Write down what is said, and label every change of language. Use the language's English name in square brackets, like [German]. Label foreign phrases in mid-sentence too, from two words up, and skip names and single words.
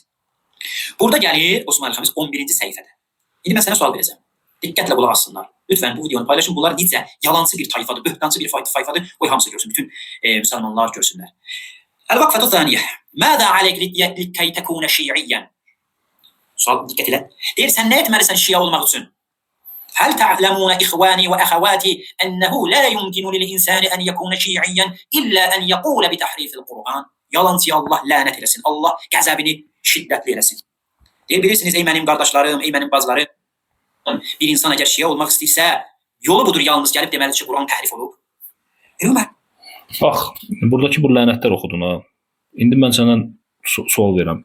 [Azerbaijani] Burada gəlir Osman Əl-Xəmis 11-ci səhifədə. İndi mən sənə sual verəcəm. Diqqətlə qulaq assınlar. Lütfən bu videonu paylaşın. Bunlar necə yalancı bir tayfadır, böhtancı bir tayfadır. Qoy hamısı görsün, bütün müsəlmanlar görsünlər. El-Vakfatu Zaniyə. [Arabic] ماذا عليك لكي تكون شيعيا. [Azerbaijani] Sual diqqət elə. Deyir, sən nə etməlisən şia olmaq üçün? [Arabic] هل تعلمون إخواني وأخواتي أنه لا يمكن للإنسان أن يكون شيعيا إلا أن يقول بتحريف القرآن [Azerbaijani] Yalancıya Allah lənət eləsin. Allah qəzəbini şiddətli eləsin. Deyir, bilirsiniz ey mənim qardaşlarım, ey mənim bacılarım, bir insan əgər şia olmaq istəyirsə, yolu budur yalnız gəlib deməlidir ki, Quran təhrif olub. Elmə. Bax, buradakı bu lənətlər oxudun ha. İndi mən sənə sual verirəm.